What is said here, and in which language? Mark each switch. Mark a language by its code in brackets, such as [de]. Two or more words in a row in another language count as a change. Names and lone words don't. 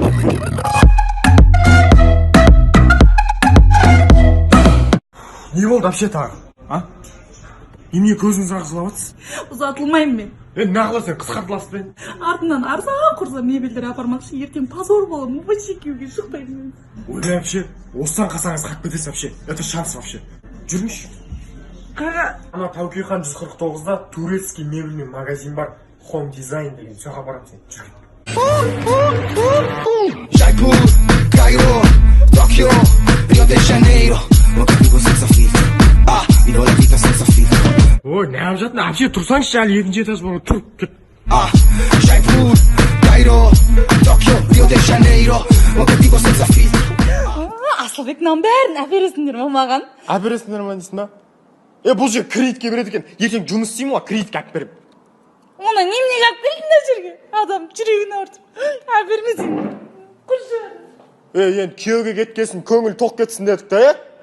[kk] Не болды вообще тағы? Немене көзіңіз ағызылап жатсыз? Ұзатылмаймын мен. Нағыласың, қысқартыласың. Артынан арза-құрза мебельдер апармақшы, ертең позор боламын, вообще күйеуге шықпаймын. Ой, вообще, осыдан қалсаңыз қатып кетесіз вообще. [ru] Это шанс вообще. [kk] Жүріңізші. Қаға. Ана Таукихан 149-да [ru] турецкий мебельный магазин [kk] бар. Home Design деген, соға барамын сен. Жүрген. [pt] Jaipur, Cairo, Tokyo, Rio de Janeiro. Nunca vi você desafio. E olha aqui tá sem desafio. [kk] Ой, не алып жатыр, вообще тұрсаңызшы, әлі екінші этаж бар, тұр, кет. [pt] Jaipur, Cairo, Tokyo, Rio de Janeiro. Nunca vi você desafio. [kk] Асылбектің бәрін әпересіңдер ма маған? Әпересіңдер ма дейсің ба? Бұл жер кредитке береді екен. Ертең жұмыс істеймін ғой, кредитке әп беремін. Оны неменеге алып келдің мына жерге? Адам жүрегін ауыртып. Әпермесең. Құршы. Енді күйеуге кеткесін, көңіл тоқ кетсін дедік та,